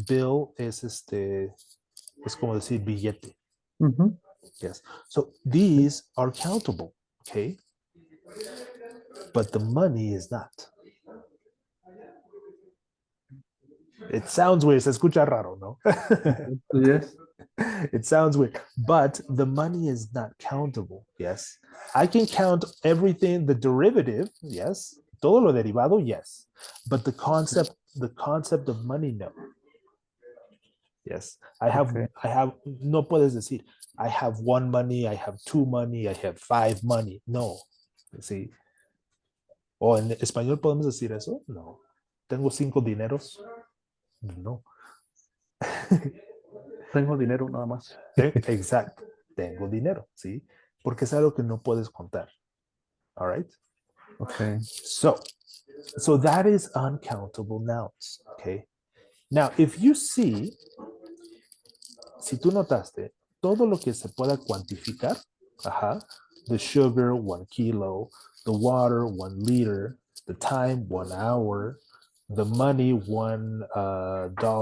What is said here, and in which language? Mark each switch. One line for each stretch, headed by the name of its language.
Spanish: Bill es como decir billete. Mm-hmm.
English: Yes. So these are countable, okay? But the money is not. It sounds weird.
Spanish: Se escucha raro, ¿no?
English: Yes. It sounds weird, but the money is not countable. Yes. I can count everything, the derivative, yes.
Spanish: Todo lo derivado,
English: yes. But the concept the concept of money? No. Yes, Okay. I have,
Spanish: no puedes decir,
English: I have one money, I have two money, I have five money.
Spanish: No. Sí. ¿O en español podemos decir eso? No. ¿Tengo cinco dineros? No. Tengo dinero nada más. Exacto. Tengo dinero, ¿sí? Porque es algo que no puedes contar.
English: All right. Okay. So that is uncountable nouns. Okay. Now, if you see,
Spanish: si tú notaste, todo lo que se pueda cuantificar,
English: ajá, the sugar, 1 kilo, the water, 1 liter, the time, 1 hour, the money, $1.